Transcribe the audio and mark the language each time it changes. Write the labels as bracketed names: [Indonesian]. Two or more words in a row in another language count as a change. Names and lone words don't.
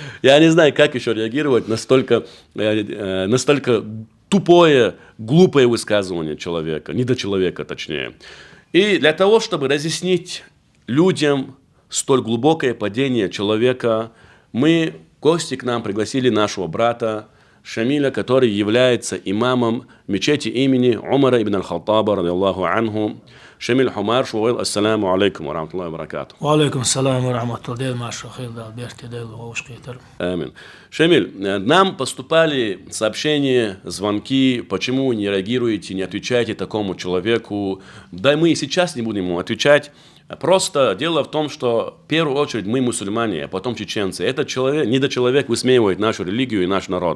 [Russian] Я не знаю, как еще реагировать настолько тупое, глупое высказывание человека, недочеловека точнее. И для того, чтобы разъяснить людям столь глубокое падение человека, мы в гости к нам пригласили нашего брата Шамиля, который является имамом мечети имени Умара ибн аль-Хаттаба, [Arabic] رضي الله عنه. Шамиль Хумар, шуэл, السلام عليكم ورحمة الله وبركاته. وعليكم السلام ورحمة الله وبركاته. Амин. [Russian] Шамиль, нам поступали сообщения, звонки, почему не реагируете, не отвечаете такому человеку. Да мы и сейчас не будем ему отвечать. Просто дело в том, что в первую очередь мы мусульмане, а потом чеченцы. Этот человек, недочеловек высмеивает нашу религию и наш народ.